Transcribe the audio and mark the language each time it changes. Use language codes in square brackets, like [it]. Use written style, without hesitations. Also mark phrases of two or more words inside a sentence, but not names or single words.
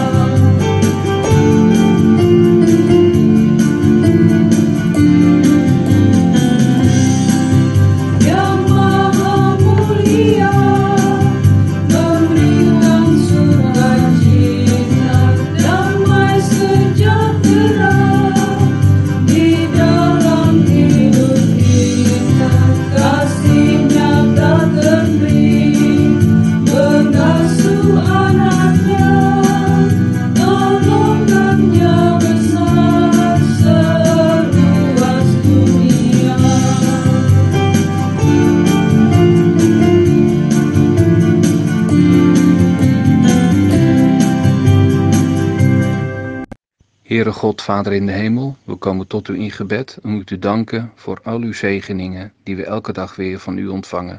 [id] Yang Maha Mulia memberikan sukacita, damai sejahtera di dalam hidup kita. Kasih-Nya tak terberi, mengasuh anaknya, tolongannya besar seluas dunia. [nl] Heere God, Vader in de hemel, we komen tot u in gebed om u te danken voor al uw zegeningen die we elke dag weer van u ontvangen.